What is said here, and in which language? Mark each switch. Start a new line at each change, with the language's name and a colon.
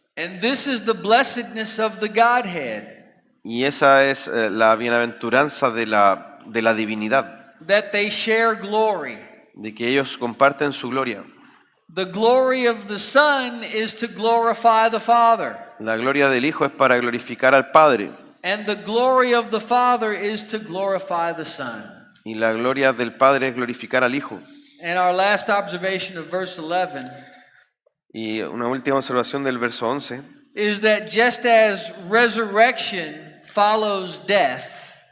English: And this is the blessedness of the Godhead,
Spanish: Y esa es la bienaventuranza de la divinidad,
English: that they share glory.
Spanish: de que ellos comparten su gloria.
English: The glory of the Son is to glorify the Father,
Spanish: La gloria del Hijo es para glorificar al Padre,
English: and the glory of the Father is to glorify the Son.
Spanish: y la gloria del Padre es glorificar al Hijo.
English: And our last observation of verse 11
Spanish: Y una última observación del verso 11
English: is that just as resurrection follows death,